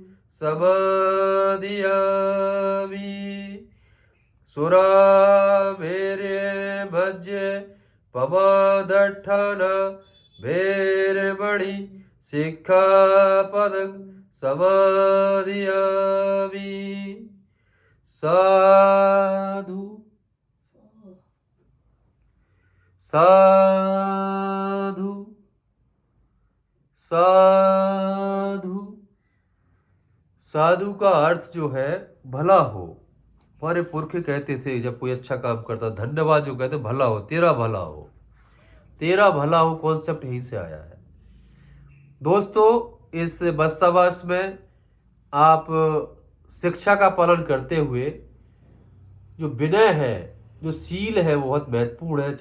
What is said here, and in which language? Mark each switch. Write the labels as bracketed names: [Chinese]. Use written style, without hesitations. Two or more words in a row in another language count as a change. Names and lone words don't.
[Pali] समादियामि सुरामेर्य भज्य पमादट्ठना वेरमणि सिक्खापदं समादियामि साधु साधु साधु। [Hindi] साधु का अर्थ जो है भला हो। हमारे पुरखे कहते थे जब कोई अच्छा काम करता, धन्यवाद जो कहते भला हो, तेरा भला हो, तेरा भला हो कॉन्सेप्ट यहीं से आया है। दोस्तों इस बस्सावास में आप शिक्षा का पालन करते हुए जो विनय है, जो सील है, वो बहुत महत्वपूर्ण है।